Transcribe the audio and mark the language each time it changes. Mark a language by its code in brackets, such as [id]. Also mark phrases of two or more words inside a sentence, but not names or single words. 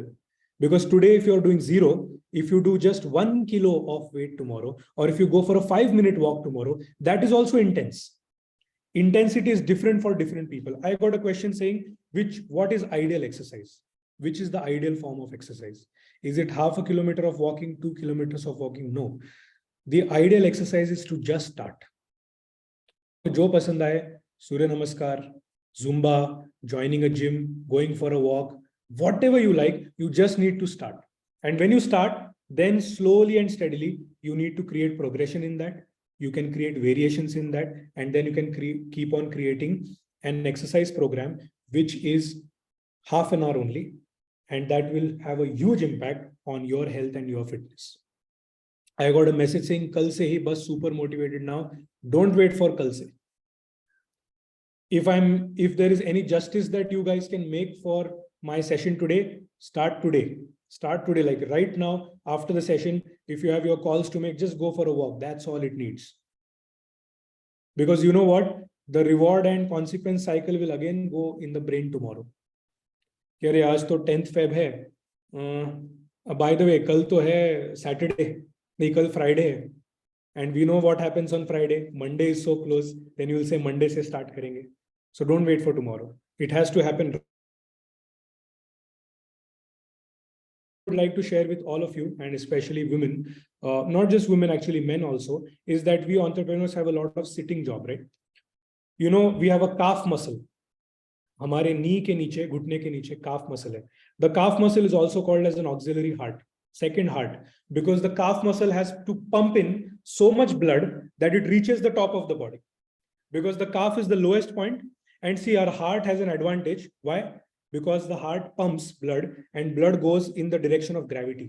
[en] Because today, if you're doing 0, if you do just 1 kilo of weight tomorrow, or if you go for a 5-minute walk tomorrow, that is also intense. Intensity is different for different people. I got a question saying, what is ideal exercise? Which is the ideal form of exercise? Is it half a kilometer of walking, 2 kilometers of walking? No. The ideal exercise is to just start. [hi] Jo pasand aaye, Surya Namaskar, [en] Zumba, joining a gym, going for a walk, whatever you like, you just need to start. And when you start, then slowly and steadily, you need to create progression in that. You can create variations in that, and then you can keep on creating an exercise program, which is half an hour only, and that will have a huge impact on your health and your fitness. I got a message saying, [hi] Kal se hi bas [en] super motivated now. Don't wait for [hi] Kal se. [en] If there is any justice that you guys can make for my session today, start today. Start today, like right now, after the session, if you have your calls to make, just go for a walk. That's all it needs. Because you know what? The reward and consequence cycle will again go in the brain tomorrow. [hi] Kyare, aaj to 10th Feb hai. [en] By the way, [hi] kal to hai Saturday, nahi kal Friday hai. [en] And we know what happens on Friday. Monday is so close. Then you will say [hi] Monday se start karenge. [en] So don't wait for tomorrow. It has to happen. Would like to share with all of you, and especially women, not just women, actually men also, is that we entrepreneurs have a lot of sitting job, right? We have a calf muscle. [hi] Hamare knee ke niche, ghutne ke niche [en] calf muscle hai. The calf muscle is also called as an auxiliary heart, second heart, because the calf muscle has to pump in so much blood that it reaches the top of the body. Because the calf is the lowest point, and see, our heart has an advantage. Why? Because the heart pumps blood and blood goes in the direction of gravity.